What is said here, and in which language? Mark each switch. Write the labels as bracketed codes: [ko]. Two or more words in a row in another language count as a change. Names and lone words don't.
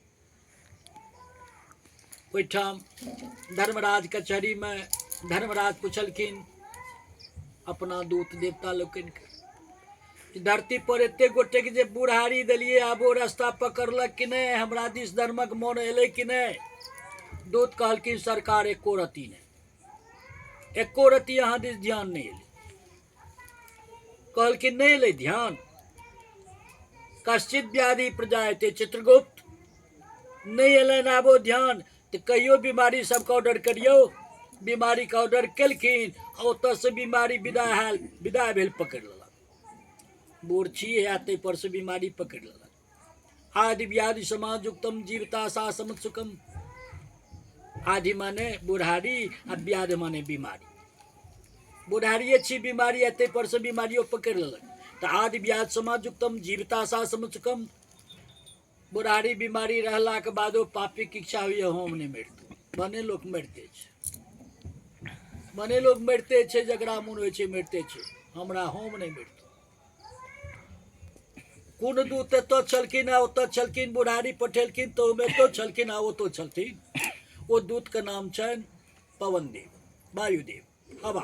[mai] ओहिठाम धर्मराज कचहरी में धर्मराज पूछलखिन अपना दूत देवता लोकनि के, धरती पर एते गोटे के जे बुढ़ारी देलिए, आब ओ रास्ता पकड़लक कि नहीं, हमरा दिस धर्मक मोन एलै कि नहीं। दूत कहलखिन सरकार एको रति नहीं, एको रति अहाँ दिस ध्यान नहीं एलै। कहलखिन नहीं एलै ध्यान, [sa] कश्चित व्याधि प्रजायते [mai] चित्रगुप्त, नहीं एलनि आब ओ ध्यान, तो कहियो बीमारी सबके ऑर्डर करियो। बीमारी का ऑर्डर केलखिन, ओतऽ से बीमारी विदा भेल, पकड़ि लेलक। बूढ़ छी है ताहि पर से बीमारी पकड़ लेलक। [sa] आदि व्याधि समाजुक्तम जीवता सा समुत्सुकम, [mai] आदि माने बुढ़ारी आ व्याधि माने बीमारी। बुढ़ारिये छी बीमारी, ताहि पर से बीमारियों पकड़ लेलक। [sa] तो आदि व्याधि समाजुक्तम जीवता सा समुत्सुकम, [mai] बुढ़ारी बीमारी रहला के बादो पापी की इच्छा हुई हम नहीं मरते, बने लोग मरते छे, बने लोग मरते छे, जकरा मोन होइ छे मरते छे, हमरा हम नहीं मरते। कोन दूत एतऽ छलखिन आ ओतऽ छलखिन, बुढ़ारी पठेलखिन तो एतऽ छलखिन आ ओतऽ छलखिन। ओ दूत के नाम छनि पवन देव, वायुदेव, हवा।